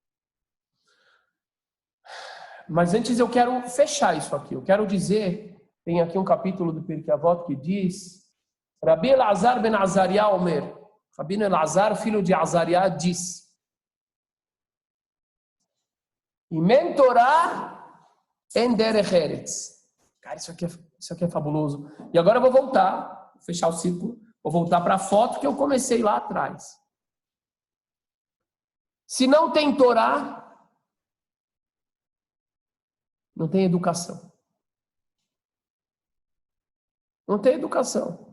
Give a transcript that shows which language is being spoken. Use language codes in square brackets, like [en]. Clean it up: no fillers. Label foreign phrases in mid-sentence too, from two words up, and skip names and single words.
[pt] Mas antes eu quero fechar isso aqui. Eu quero dizer, tem aqui um capítulo do Pirkei Avot que diz, Rabi Elazar ben Azariah Omer, Rabino Elazar, filho de Azariah, diz, [he] אם אין תורה אין דרך ארץ. [pt] Cara, isso aqui é fabuloso. E agora eu vou voltar, fechar o círculo, vou voltar para a foto que eu comecei lá atrás. Se não tem Torá, não tem educação. Não tem educação.